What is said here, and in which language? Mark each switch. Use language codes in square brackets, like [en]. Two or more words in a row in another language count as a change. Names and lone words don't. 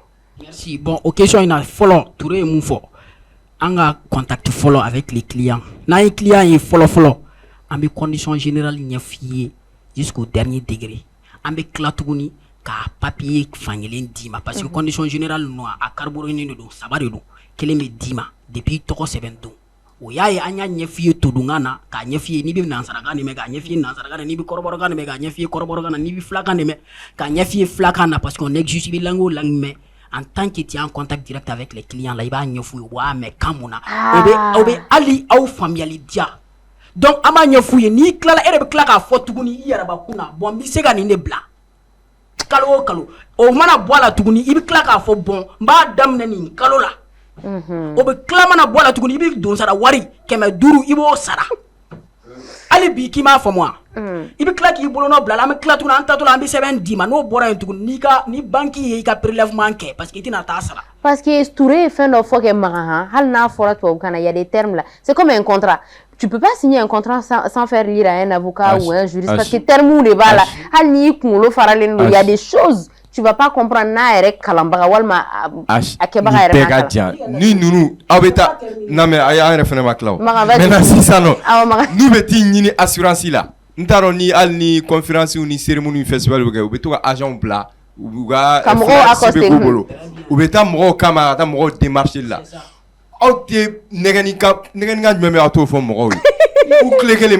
[fr] Merci bon [bm] o question in na fɔlɔ Touré ye mun fɔ an ka contact fɔlɔ [fr] avec les clients [bm] n'an ye client ye fɔlɔ an bɛ [fr] condition générale [bm] ɲɛf'i ye [fr] jusqu'au dernier degré [bm] an bɛ tila tuguni ka papier fankelen d'i ma [fr] parce que condition générale [bm] ninnu a carburé de don saba de don. Kelen bɛ d'i ma depuis tɔgɔ sɛbɛn don o y'a ye an y'a ɲɛf'i ye todunkan na k'a ɲɛf'i ye n'i bɛ nansarakan de mɛn k'a ɲɛf'i ye nansarakan na n'i bɛ kɔrɔbɔrɔkan de mɛn k'a ɲɛf'i ye kɔrɔbɔrɔkan na n'i bɛ filakan de mɛn k'a ɲɛf'i ye filakan na [fr] parce qu'on exige [bm] i bɛ langue o langue mɛn [fr] en tant que tu es en contact direct avec les clients là [bm] i b'a ɲɛf'u ye u b'a mɛn kan mun na o bɛ hali aw faamuyali diya donc an b'a ɲɛf'u ye n'i tilala e de bɛ tila k'a fɔ tuguni i yɛrɛbakun na bon n bɛ se ka nin de bila kalo o kalo o mana bɔ a la tuguni i bɛ tila k'a fɔ bon n b'a daminɛ nin kalo la. O bɛ tila mana bɔ a la tuguni i bɛ don sara wari 500 i b'o sara hali bi k'i m'a faamu wa i bɛ tila k'i bolonɔ bila la an bɛ tila tuguni an tatɔ la an bɛ sɛbɛn d'i ma n'o bɔra yen tuguni ni banque ye i ka prélèvement kɛ [fr] parce que [bm] i tɛna taa sara. [fr] Parce que [bm] Touré ye fɛn dɔ fɔ kɛ Magan hali n'a fɔra tubabukan na [fr] il y a des termes là c'est comme un contrat tu peux pas signer un contrat sans faire lire à un avocat ou un juriste parce que termes de bas là [bm] hali n'i kunkolo faralen don [fr] il y a des choses tu vas pas comprendre [bm] n'a yɛrɛ kalanbaga walima a kɛbaga yɛrɛ ma kalan ni ninnu aw bɛ taa [fr] non mais [bm] an yɛrɛ fana ma tila o maintenant sisan nɔ n'u bɛ t'i ɲini assurance la n t'a dɔn ni hali ni conférence ni cérémonie festival bɛ kɛ u bɛ to ka agent bila u ka sɛbɛn k'u bolo u bɛ taa mɔgɔw kama ka taa mɔgɔw démarcher la aw tɛ nɛgɛnnikan jumɛn bɛ aw t'o fɔ mɔgɔw ye u tile kelen